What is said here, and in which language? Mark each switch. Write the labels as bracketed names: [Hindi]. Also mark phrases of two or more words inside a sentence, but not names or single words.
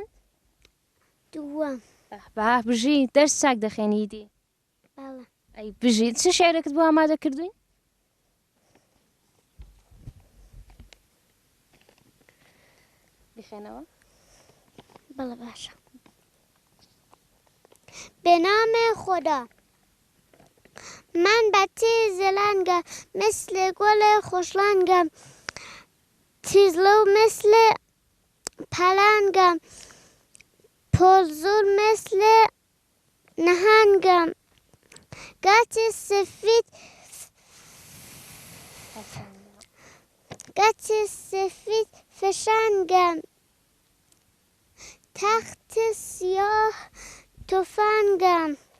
[Central Kurdish] دووەم با بژی دەرس چاک دەخێنیدی بەڵێ ئەی بژیت چ شعرێکت بۆ ئامادە کردوین بخێنەوە بەڵێ باشە [Persian] به نام خدا من بچه زلنگم مثل گل خوشلنگم تیزلو مثل پلنگم پرزور مثل نهنگم گچ سفید فشنگم تخت سیاه تفنگم